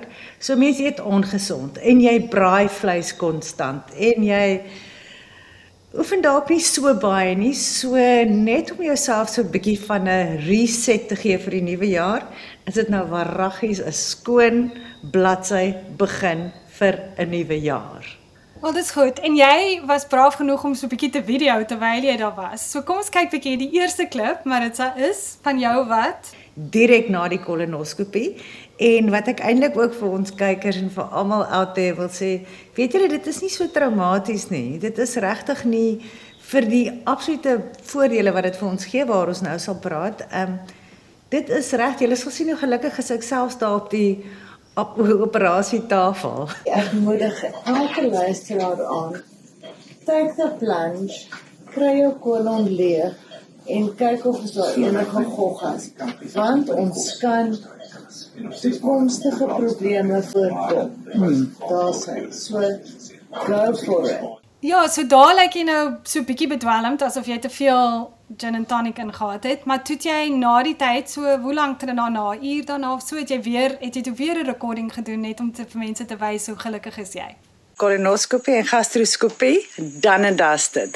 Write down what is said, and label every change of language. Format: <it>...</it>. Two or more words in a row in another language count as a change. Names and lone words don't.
<af>So mense eet ongesond en jy braai vleis konstant en jy oefen dalk nie so baie nie, so net om jouself so 'n bietjie van 'n reset te gee vir die nuwe jaar, is dit nou waaraggies 'n skoon bladsy begin vir 'n nuwe jaar. Wel, dis goed. En jy was braaf genoeg om so 'n bietjie te video terwyl jy daar was. So kom ons kyk bietjie die eerste klip, Maritza, is van jou wat? Direk na die kolonoskopie. En wat ek eintlik ook vir ons kykers en vir almal</af> <en>out there</en> <af>wil sê, weet julle, dit is nie so traumaties nie. Dit is regtig nie vir die absolute voordele wat dit vir ons gee waar ons nou sal praat. Dit is reg, julle sal sien hoe gelukkig is ek selfs daar op die operasietafel. Ek moedig elke luisteraar aan.</af> <en>Take the plunge,</en> <af>kry jou kolon leeg en kyk of daar enige gog is. Want ons kan toekomstige probleme voorkom. Daar's hy.</af> <en>So go for it.</en> <af>Ja, so daar lyk jy nou so 'n bietjie bedwelmd, asof jy te veel</af> <en>gin and tonic</en> <af>ingehad het, maar toe jy na die tyd, so hoe lank daarna, 'n uur daarna of so, het jy toe weer 'n recording gedoen, net om vir mense te wys hoe gelukkig is jy? Kolonoskopie en gastroskopie, dan dusted.</af>